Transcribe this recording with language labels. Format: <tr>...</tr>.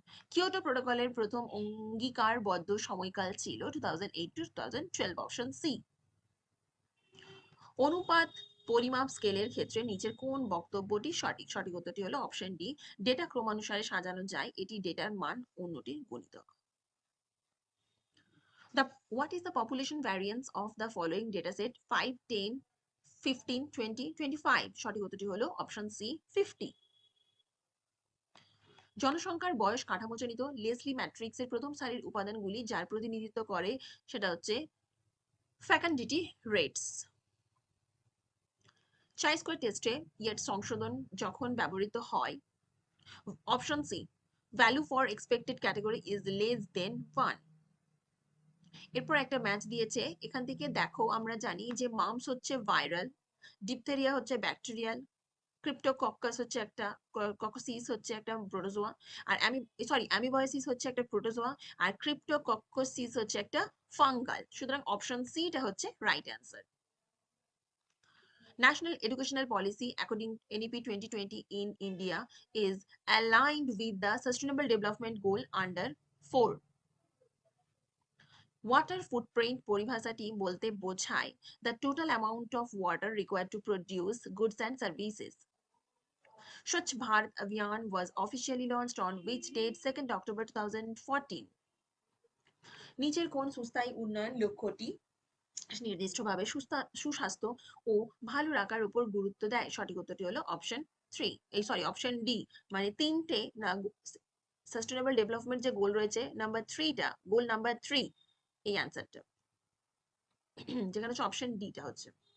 <bn>Kyoto প্রোটোকলের প্রথম অঙ্গীকারবদ্ধ সময়কাল ছিল 2008 to 2012, অপশন সি। অনুপাত পরিমাপ স্কেলের ক্ষেত্রে নিচের কোন বক্তব্যটি সঠিক? সঠিক উত্তরটি হলো অপশন ডি, ডেটা ক্রমানুসারে সাজানো যায়, এটি ডেটার মান অন্যটির গুণিতক।</bn> <en>What is the population variance of the following dataset 5, 10, 15, 20, 25?</en> <bn>সঠিক উত্তরটি হলো অপশন সি, 50। জনসংখ্যার বয়স কাঠামোজনিত লেসলি ম্যাট্রিক্সের প্রথম সারির উপাদানগুলি যার প্রতিনিধিত্ব করে সেটা হচ্ছে ফ্যাকান্ডিটি রেটস। চাই স্কোয়ার টেস্টে ইয়েট সংশোধন যখন ব্যবহৃত হয়, option C,</bn> <en>Value for expected category is less than 1।</en> <bn>এরপর একটা ম্যাচ দিয়েছে, এখান থেকে দেখো আমরা জানি যে মামস হচ্ছে ভাইরাল, ডিপথেরিয়া হচ্ছে ব্যাকটেরিয়াল, ক্রিপ্টোকক্কাস হচ্ছে একটা, ককসিস হচ্ছে একটা প্রোটোজোয়া, আর অ্যামিবয়েসিস হচ্ছে একটা প্রোটোজোয়া, আর ক্রিপ্টোকক্কোসিস হচ্ছে একটা ফাঙ্গাল। সুতরাং অপশন সি টা হচ্ছে right answer.</bn> <en>National Educational Policy according NEP 2020 in India is aligned with the Sustainable Development Goal under 4. Water footprint</en> <bn>পরিভাষাটি বলতে বোঝায়</bn> <en>the total amount of water required to produce goods and services. Swachh Bharat Abhiyan was officially launched on which date? 2nd October 2014.</en> <bn>নিচের কোন সুস্থায়ী উন্নয়ন লক্ষ্যটি নির্দিষ্টভাবে সুস্বাস্থ্য ও ভালো রাখার উপর গুরুত্ব দেয়? সঠিক উত্তরটি হলো অপশন অপশন ডি, মানে তিনটে সাস্টেনেবল ডেভেলপমেন্ট যে গোল রয়েছে নাম্বার 3টা, গোল নাম্বার 3, এই অ্যান্সারটা যেখানে হচ্ছে অপশন ডি টা হচ্ছে।</bn>